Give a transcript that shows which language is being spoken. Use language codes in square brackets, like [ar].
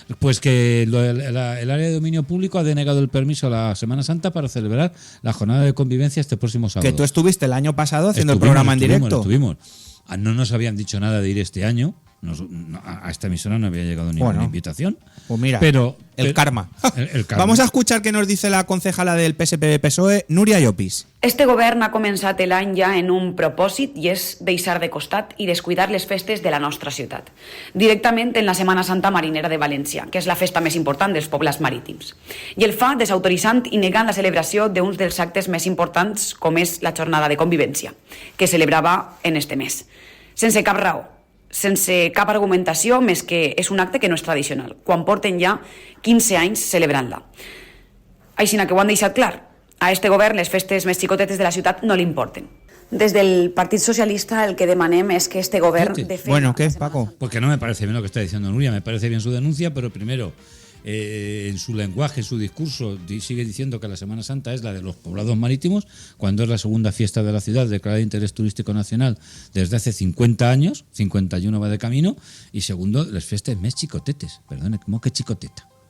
[es] Pues que el área de dominio público ha denegado el permiso a la Semana Santa para celebrar la jornada de convivencia este próximo sábado. Que tú estuviste el año pasado haciendo el programa en directo. Estuvimos. No nos habían dicho nada de ir este año. A esta emisora no había llegado ninguna invitación. Pues mira, el karma. El karma. Vamos a escuchar qué nos dice la concejala del PSPB-PSOE, Núria Llopis. [ca] Este govern ha començat l'any ja en un propòsit i és deixar de costat i descuidar les festes de la nostra ciutat. Directament en la Setmana Santa Marinera de València, que és la festa més important dels pobles marítims. I el fa desautoritzant i negant la celebració d'uns dels actes més importants com és la jornada de convivència, que celebrava en este mes. Sense cap raó, sense cap argumentació més que és un acte que no és tradicional, quan porten ja 15 anys celebrant-la. Així que ho han deixat clar, a este govern les festes més xicotetes de la ciutat no li importen. Des del Partit Socialista el que demanem es que este govern... [es] Bueno, ¿qué, Paco? Porque no me parece bien lo que está diciendo Nuria, me parece bien su denuncia, pero primero, en su lenguaje, en su discurso, sigue diciendo que la Semana Santa es la de los poblados marítimos, cuando es la segunda fiesta de la ciudad declarada de interés turístico nacional desde hace 50 años, 51 va de camino, y segundo, las fiestas más chicotetes, perdone, ¿cómo que chicoteta?